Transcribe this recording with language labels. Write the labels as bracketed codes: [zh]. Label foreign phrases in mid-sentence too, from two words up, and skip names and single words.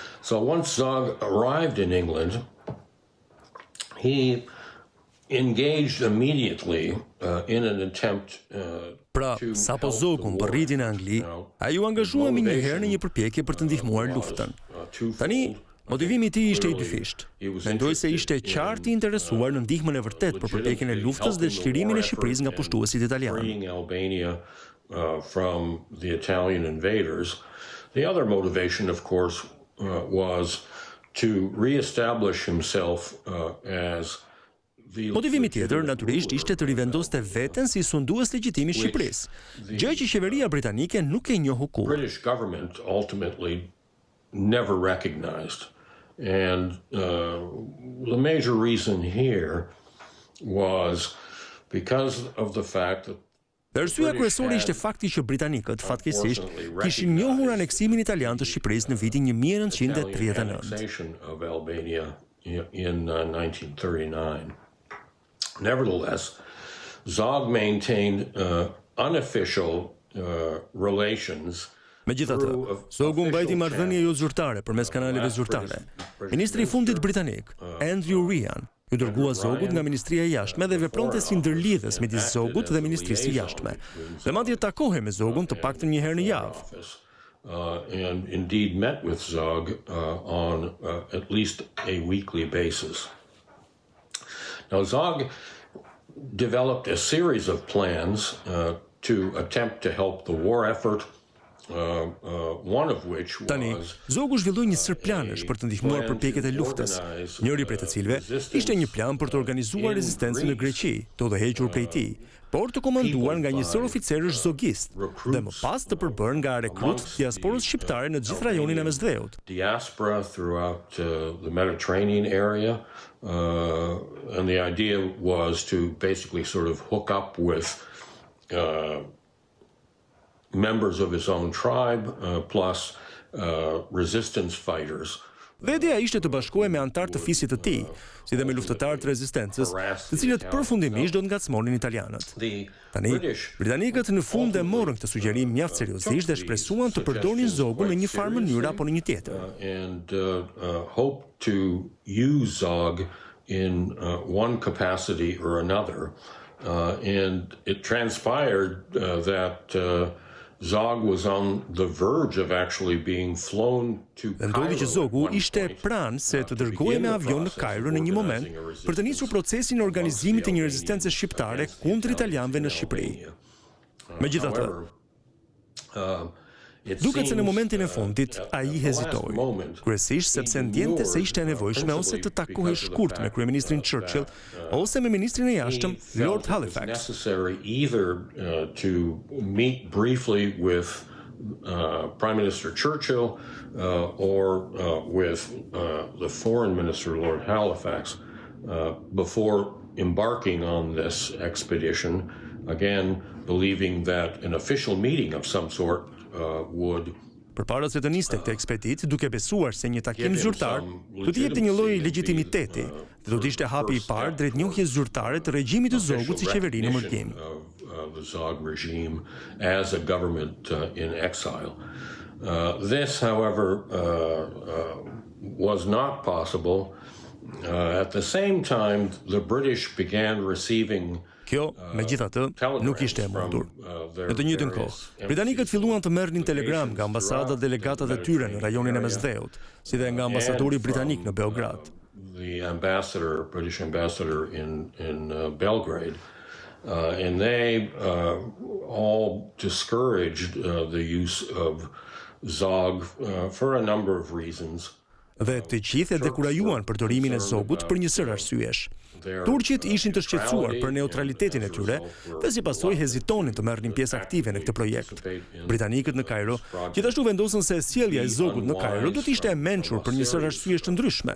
[en] So once Zog arrived in England, he engaged immediately in an attempt [sq] Pra, sapo Zogu mbërriti në Angli, ai u angazhua njëherë në një përpjekje për të ndihmuar luftën. Tani, motivimi i tij ishte i dyfisht. Mendoi se ishte qartë i interesuar në ndihmën e vërtetë për përpjekjen e luftës dhe çlirimin e Shqipërisë nga pushtuesit italianë. [en] From the Italian invaders. The other motivation, of course, was to reestablish himself as [sq] Motivimi tjetër natyrisht ishte të rivendoste veten si sundues legjitimi i Shqipërisë, gjë që qeveria britanike nuk e njohu kurrë. [en] British government ultimately never recognized, and the major reason here was because of the fact that [sq] Arsyeja kryesore ishte fakti që britanikët fatkeqësisht kishin njohur aneksimin italian të Shqipërisë në vitin 1939. [en] Of Albania in 1939. Nevertheless, Zog maintained unofficial relations. [sq] Megjithatë, Zogu mbajti marrëdhënie jo zyrtare përmes kanaleve zyrtare. Ministri i fundit britanik, Andrew Ryan, ju dërgua Zogut nga Ministria e Jashtme dhe vepronte si ndërlidhës midis Zogut dhe Ministrisë së Jashtme. Dhe madje takohej me Zogun të paktën një herë në javë. [en] And indeed met with Zog on at least a weekly basis. Now, Zog developed a series of plans to attempt to help the war effort. One of which was [sq] Tani, Zogu zhvilloi një sër planesh për të ndihmuar përpjekjet e luftës, njëri prej të cilëve ishte një plan për të organizuar rezistencën në Greqi, të udhëhequr prej tij, por të komanduar nga një sër oficerësh zogist, dhe më pas të përbërë nga rekrut të diasporës shqiptare në gjithë rajonin e Mesdheut. [en] Diaspora throughout the Mediterranean area, and the idea was to basically sort of hook up with members of his own tribe, plus resistance fighters. [sq] Dhe ideja ishte të bashkohej me antar të fisit të tij, si dhe me luftëtarë të rezistencës, të cilët përfundimisht do të ngacmonin italianët. Tani, britanikët në fund e morën këtë sugjerim mjaft seriozisht dhe shpresuan të përdorin Zogun në një farë mënyrë apo në një tjetër. [en] And hope to use Zog in one capacity or another. And it transpired that Zog was on the verge of actually being flown to Cairo. [sq] Ndodhi që Zogu ishte pranë se të dërgohej me avion në Kairo në një moment për të nisur procesin e organizimit të një rezistence shqiptare kundër italianëve në Shqipëri. Megjithatë, duket se në momentin e fundit ai hezitoi, kryesisht sepse ndjente se ishte e nevojshme ose të takohej shkurt me kryeministrin Churchill ose me ministrin e jashtëm Lord Halifax. [en] Necessary either to meet briefly with Prime Minister Churchill or with the Foreign Minister Lord Halifax before embarking on this expedition, again believing that an official meeting of some sort would [sq] Përpara se të niste këtë ekspedit, duke besuar se një takim zyrtar do të jepte një lloj legitimiteti dhe do të ishte hapi i parë drejt njohjes zyrtare të regjimit të Zogut si qeveri në mërgim. [en] The Zog regime as a government in exile. This, however, was not possible. At the same time, the British began receiving [sq] Kjo, megjithatë, nuk ishte e mundur. Në të njëjtën kohë, britanikët filluan të merrnin telegram nga ambasadat dhe legatat e tyre në rajonin e Mesdheut, si dhe nga ambasadori britanik në Beograd. [en] The ambassador, British ambassador in Belgrade, and they all discouraged the use of Zog for a number of reasons. [sq] Dhe të gjithë e dekurajuan përdorimin e Zogut për një sër arsyesh. Turqit ishin të shqetësuar për neutralitetin e tyre dhe si pasojë hezitonin të merrnin pjesë aktive në këtë projekt. Britanikët në Kairo gjithashtu vendosën se sjellja e Zogut në Kairo do të ishte e mençur për një sër arsyesh të ndryshme.